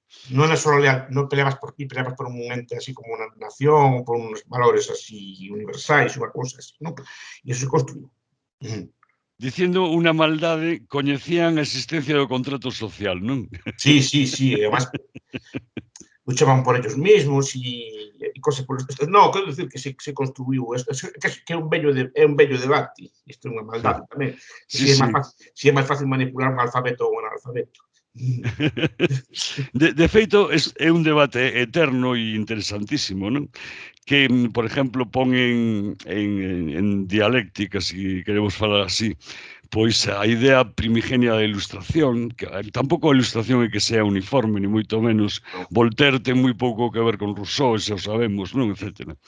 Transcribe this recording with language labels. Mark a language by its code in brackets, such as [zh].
[gl] Non é só leal, non peleabas por ti, peleabas por un ente así como unha nación, por uns valores así universais, unha cousa así, non? E iso se construiu. Diciendo unha maldade, coñecían a existencia do contrato social, non? [es] Sí, además luchaban por ellos mismos e cosas por isto. [gl] Non, quero dicir que se construiu que é un bello debate. Isto é unha maldade tamén. Se é máis fácil manipular un alfabeto ou un analfabeto. De feito, é un debate eterno e interesantísimo, non? Que, por exemplo, pon en dialéctica, se queremos falar así, pois a idea primigenia da ilustración, que tampouco a ilustración é que sea uniforme, ni moito menos. Voltaire ten moi pouco que ver con Rousseau, xa o sabemos, non? Etcétera.